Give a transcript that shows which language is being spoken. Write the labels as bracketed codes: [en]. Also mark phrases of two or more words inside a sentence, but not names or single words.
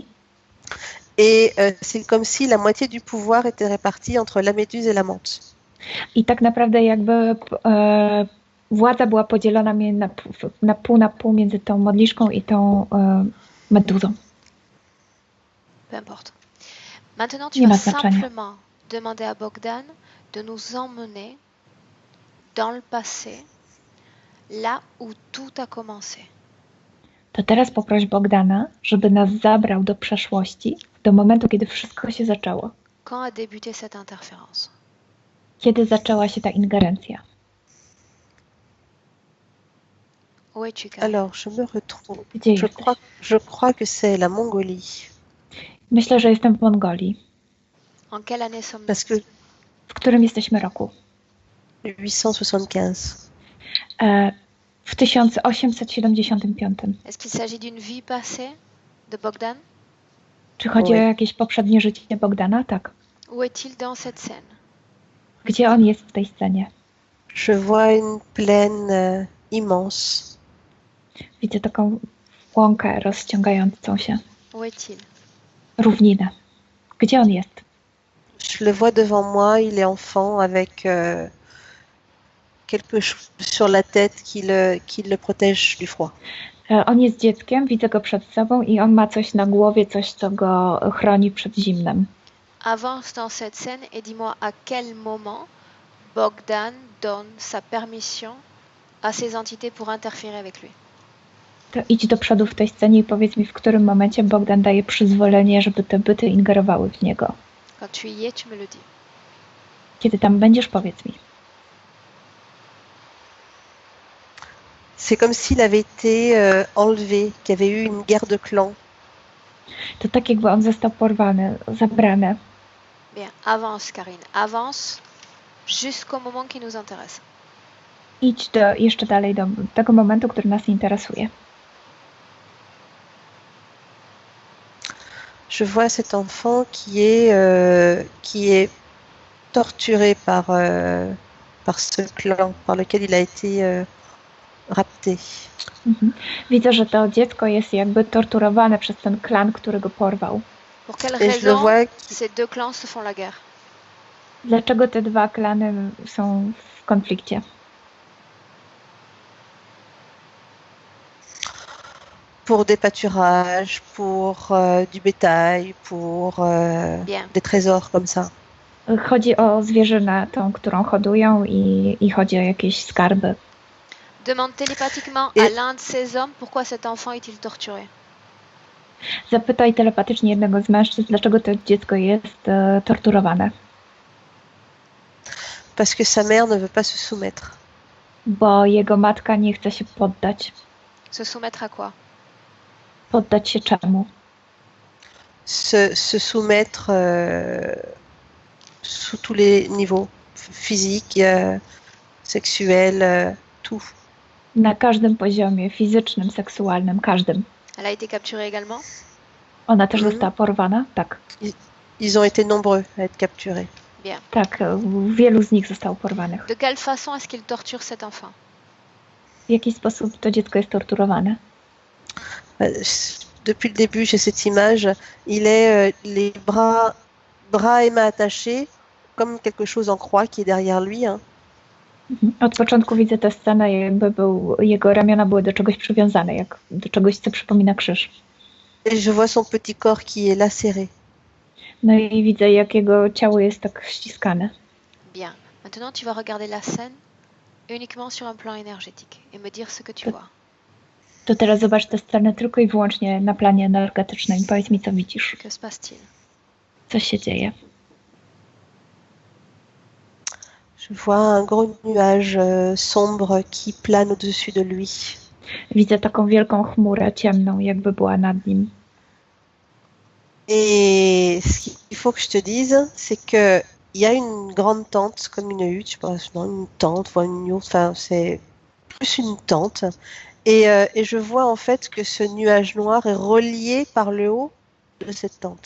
[fr] Et c'est comme si la moitié du pouvoir était répartie entre la méduse et la menthe. [pl] I tak naprawdę jakby władza była podzielona na pół między tą modliszką i tą meduzą. [fr] Peu importe. Maintenant, tu [pl] Nie [fr] vas [pl] ma znaczenia. [fr] simplement demander à Bogdan de nous emmener dans le passé, là où tout a commencé. [pl] To teraz poproś Bogdana, żeby nas zabrał do przeszłości, do momentu, kiedy wszystko się zaczęło. [fr] Quand a débuté cette interférence? [pl] Kiedy zaczęła się ta ingerencja? [fr] Où es-tu, Karine? Alors, je me retrouve. [pl] Gdzie [fr] Je [pl] jesteś? [fr] crois que c'est la Mongolie. [pl] Myślę, że jestem w Mongolii. [fr] En quelle année sommes-nous? Parce que [pl] W którym jesteśmy roku? [fr] 875. [pl] W 1875. [fr] Est-ce qu'il s'agit d'une vie passée de Bogdan? [pl] Czy chodzi Oj. o jakieś poprzednie życie Bogdana? Tak. [fr] Où est-il dans cette scène? [pl] Gdzie on jest w tej scenie? [fr] Je vois une plaine immense. [pl] Widzę taką łąkę rozciągającą się. [fr] Où est-il? [pl] Równinę. Gdzie on jest? [fr] Je le vois devant moi, il est enfant avec quelque chose sur la tête qui le protège du froid. [pl] On jest dzieckiem, widzę go przed sobą i on ma coś na głowie, coś, co go chroni przed zimnem. [fr] Avance dans cette scène et dis-moi à quel moment Bogdan donne sa permission à ces entités pour interférer avec lui. [pl] To idź do przodu w tej scenie i powiedz mi, w którym momencie Bogdan daje przyzwolenie, żeby te byty ingerowały w niego. [fr] Quand tu y es, tu me le dis. [pl] Kiedy tam będziesz, powiedz mi. [fr] C'est comme s'il avait été enlevé, qu'il y avait eu une guerre de clans. [pl] To tak, jakby on został porwany, zabrany. [fr] Bien, avance Karine, avance jusqu'au moment qui nous intéresse. [pl] Idź jeszcze dalej do tego momentu, który nas interesuje. [fr] Je vois cet enfant qui est torturé par ce clan par lequel il a été rapté. [pl] Widzę, że to dziecko jest jakby torturowane przez ten klan, który go porwał. [fr] Pour quelle Et je le raison vois ces deux clans se font la guerre? [pl] Dlaczego te dwa klany są w konflikcie? [fr] pour des pâturages, pour du bétail, pour Bien. des trésors comme ça. [pl] Chodzi o zwierzynę, tą, którą hodują i chodzi o jakieś skarby. [fr] Demande télépathiquement à l'un de ces hommes pourquoi cet enfant est-il torturé. [pl] Zapytaj telepatycznie jednego z mężczyzn, dlaczego to dziecko jest torturowane. [fr] Parce que sa mère ne veut pas se soumettre. [pl] Bo jego matka nie chce się poddać. [fr] Se soumettre à quoi? [pl] Poddać się czemu? [fr] Se soumettre sous tous les niveaux, physique, sexuel, tout. [pl] Na każdym poziomie, fizycznym, seksualnym, każdym. [fr] Elle a été capturée également? [pl] Ona też została porwana? Tak. [fr] Ils ont été nombreux à être capturés. Bien. [pl] Tak, wielu z nich zostało porwanych. [fr] De quelle façon est-ce qu'il torture cet enfant? [pl] W jaki sposób to dziecko jest torturowane? [fr] Depuis le début, j'ai cette image. Il est les bras et mains attachés, comme quelque chose en croix qui est derrière lui. Hein. [pl] Od początku widzę tę scenę, jakby jego ramiona były do czegoś przywiązane, jak do czegoś, co przypomina krzyż. [fr] Et je vois son petit corps qui est lacéré. [pl] No i widzę, jak jego ciało jest tak ściskane. [fr] Bien. Maintenant, tu vas regarder la scène uniquement sur un plan énergétique et me dire ce que tu vois. [pl] To teraz zobacz tę scenę tylko i wyłącznie na planie energetycznym i powiedz mi, co widzisz. [fr] Que se passe-t-il? [pl] Co się dzieje? [fr] Je vois un gros nuage sombre qui plane au-dessus de lui. [pl] Widzę taką wielką chmurę ciemną, jakby była nad nim. [fr] Et ce qu'il faut que je te dise, c'est que il y a une grande tente, comme une hutte, je pense, non, une tente, ou une yourte, enfin c'est plus une tente. Et je vois en fait que ce nuage noir est relié par le haut de cette tente.